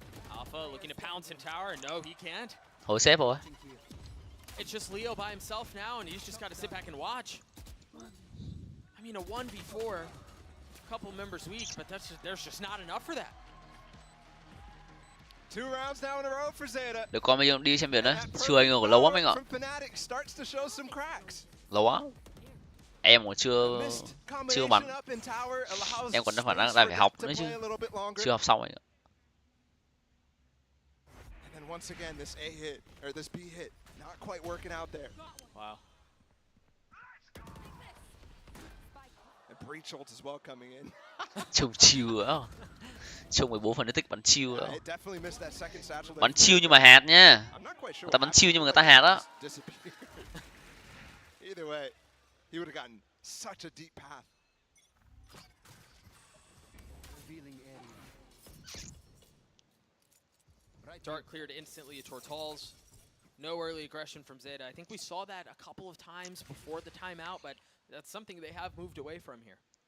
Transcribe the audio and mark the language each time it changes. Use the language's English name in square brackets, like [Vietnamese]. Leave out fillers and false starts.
[English] Alpha looking to pounce in tower, and no, he can't. [Vietnamese] Hồi xếp rồi. [English] It's just Leo by himself now, and he's just got to sit back and watch. I mean, a 1v4, a couple members weak, but there's just not enough for that. 2 rounds now in a row for ZETA. [Vietnamese] Được con bây giờ đi champion đấy. Chưa anh ngờ lâu lắm anh ạ. [English] From Fnatic starts to show some cracks. [Vietnamese] Lâu quá. Em còn chưa bắn. Em còn đang phải học nữa chứ. Chưa học xong anh ạ. [English] And then once again this A hit or this B hit not quite working out there. Wow. And breach ult as well coming in. [Vietnamese] Trông chill á. Trông 14 phần tích bắn chill á. [English] It definitely missed that second satchel there. [Vietnamese] Bắn chill nhưng mà hạt nha. [English] I'm not quite sure. [Vietnamese] Người ta bắn chill nhưng mà người ta hạt á. [English] Either way, he would have gotten such a deep path. Dart cleared instantly towards halls. No early aggression from ZETA. I think we saw that a couple of times before the timeout, but that's something they have moved away from here.